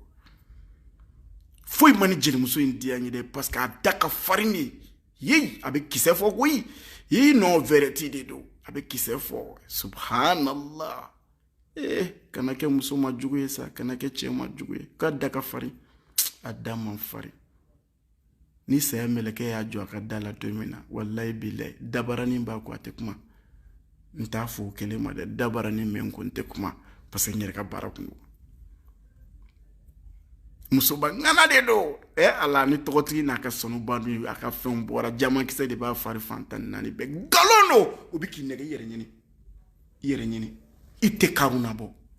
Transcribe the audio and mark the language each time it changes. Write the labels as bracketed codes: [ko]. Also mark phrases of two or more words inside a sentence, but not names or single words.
[bm] foyi ma ni jelimuso in diya n ye dɛ [fr] parce que [bm] a da ka farin de ye a bɛ kisɛ fɔ koyi non Vereti de don a bɛ kisɛ fɔ subhanallah kana kɛ muso ma jugu ye sa kana kɛ cɛ ma jugu ye k'a da ka farin a da man farin ni saya mɛlɛkɛ y'a jɔ a ka da la don min na [ar] والله بالله [bm] dabaranin b'a ko a tɛ kuma n t'a fɔ o kelen ma dɛ dabaranin mɛ ko n tɛ kuma [fr] parce que [bm] n yɛrɛ ka baara kun don musoba ŋana de don ala ni tɔgɔtigi n'a ka sanuba dun a ka fɛnw bɔra jamakisɛ de b'a fari fantan naani bɛɛ nkalon don o bɛ k'i nɛgɛ i yɛrɛ ɲini i tɛ karuna bɔ